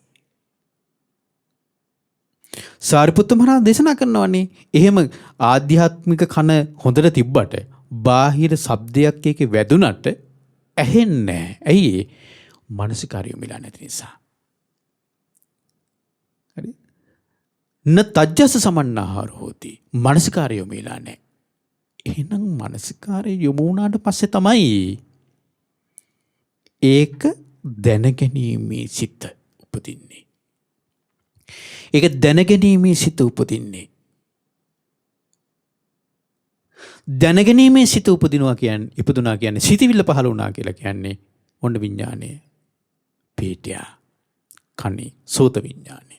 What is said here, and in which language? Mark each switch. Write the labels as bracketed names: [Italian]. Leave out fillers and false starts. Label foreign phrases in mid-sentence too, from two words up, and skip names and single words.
[Sinhala] සාරිපුත්ත මහරහතන් දේශනා කරනවානේ එහෙම ආධ්‍යාත්මික කන හොඳට තිබ්බට බාහිර ශබ්දයක් එකේ වැදුනට ඇහෙන්නේ නැහැ. ඇයි ඒ? මානසිකාරිය මිලා නැති නිසා. හරි? [Pali] න තජ්ජස සමන්නාහාර හෝති. [Sinhala] මානසිකාරිය මිලා නැහැ. එහෙනම් මානසිකාරිය යොමු වුණාට පස්සේ තමයි ඒක දැනගැනීමේ සිත උපදින්නේ. ඒක දැනගැනීමේ සිත උපදින්නේ. දැනගැනීමේ සිත ඉපදුනා කියන්නේ සිතවිල්ල පහළ වුණා කියලා කියන්නේ ඔන්න විඥානයේ පිහිටිය කනේ සෝත විඥානයේ.